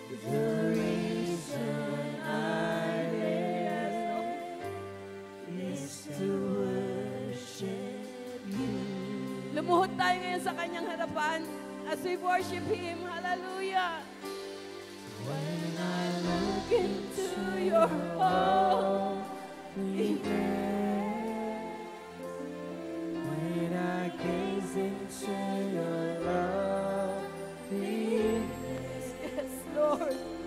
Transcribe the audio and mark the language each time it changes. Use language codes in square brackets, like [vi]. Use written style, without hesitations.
[en] The reason I live is to worship you. [tl] Lumuhod tayo ngayon sa kanyang harapan. [en] As we worship Him, hallelujah. When I look into your holy face, when I gaze into your loveliness, yes, Lord.